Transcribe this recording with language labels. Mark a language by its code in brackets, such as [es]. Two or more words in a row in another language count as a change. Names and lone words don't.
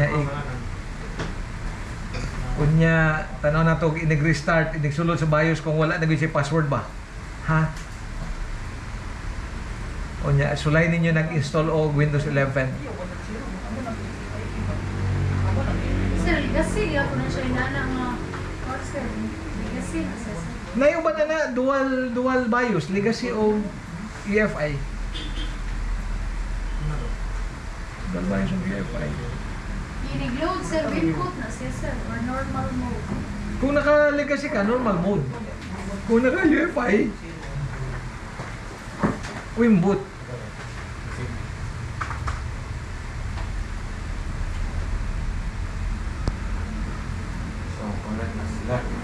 [ceb] Unya tanaw na to inig-restart inig-sulod sa BIOS kung wala nang i-save password ba. Ha? Unya sulay ninyo nag-install og Windows 11. Sir, legacy. Ako na siya inana nga. Or sir, legacy na sir. Nayuban na dual BIOS legacy o EFI. Dual BIOS o EFI. Inig-load sir, input na siya sir. [en] Or normal mode. [ceb] Kung naka-legacy ka, [en] normal mode. [ceb] Kung naka-UEFI, Wimboot. So, connect na sila.